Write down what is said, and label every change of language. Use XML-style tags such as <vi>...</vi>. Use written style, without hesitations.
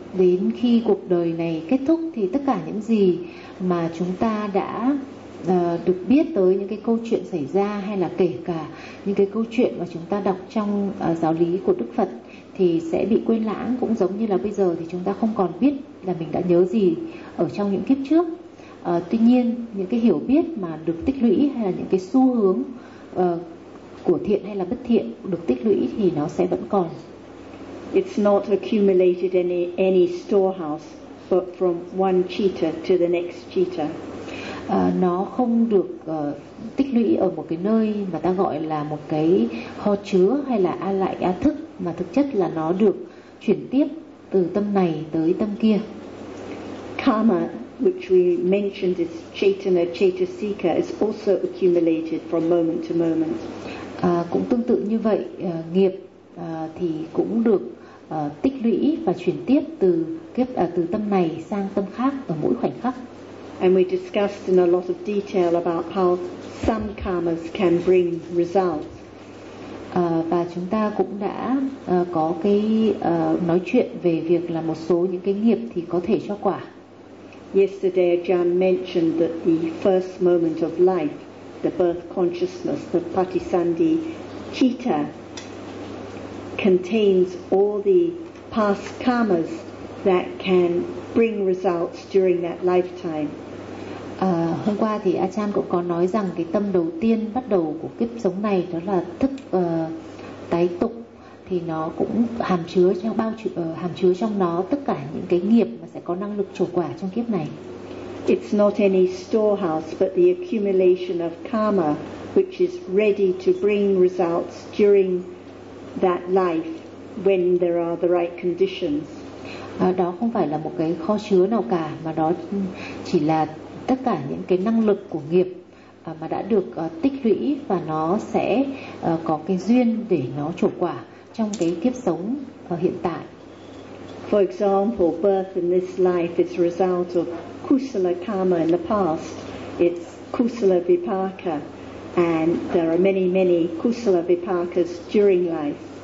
<vi>đến khi cuộc đời này kết thúc thì tất cả những gì mà chúng ta đã được biết tới, những cái câu chuyện xảy ra hay là kể cả những cái câu chuyện mà chúng ta đọc trong giáo lý của Đức Phật thì sẽ bị quên lãng, cũng giống như là bây giờ thì chúng ta không còn biết là mình đã nhớ gì ở trong những kiếp trước. Tuy nhiên, những cái hiểu biết mà được tích lũy hay là những cái xu hướng của thiện hay là bất thiện được tích lũy thì nó sẽ vẫn còn.</vi> <en>It's not accumulated in any storehouse, but from one citta to the next citta.</en> <vi>Nó không được tích lũy ở một cái nơi mà ta gọi là một cái kho chứa hay là a lại a thức, mà thực chất là nó được chuyển tiếp từ tâm này tới tâm kia.</vi> <en>Karma, which we mentioned is chetana chetasika, is also accumulated from moment to moment.</en> <vi>Cũng tương tự như vậy, nghiệp thì cũng được tích lũy và chuyển tiếp từ kiếp từ tâm này sang tâm khác ở mỗi khoảnh khắc.</vi> <en>And we discussed in a lot of detail about how some karmas can bring results.</en> <vi>Và chúng ta cũng đã có cái nói chuyện về việc là một số những cái nghiệp thì có thể cho quả.</vi> <en>Yesterday Ajahn mentioned that the first moment of life, the birth consciousness, the Patisandhi citta, contains all the past karmas that can bring results during that lifetime.</en> <vi>Hôm qua thì Ajahn cũng có nói rằng cái tâm đầu tiên bắt đầu của kiếp sống này đó là thức tái tục, thì nó cũng hàm chứa trong nó tất cả những cái nghiệp mà sẽ có năng lực trổ quả trong kiếp này.</vi> <en>It's not any storehouse but the accumulation of karma which is ready to bring results during that life when there are the right conditions.</en> <vi>Đó không phải là một cái kho chứa nào cả, mà đó chỉ là tất cả những cái năng lực của nghiệp mà đã được tích lũy, và nó sẽ có cái duyên để nó trổ quả trong cái kiếp sống hiện tại.</vi> <en>For example, birth in this life is a result of kusala karma in the past. It's kusala vipaka, and there are many many kusala vipakas during life.</en>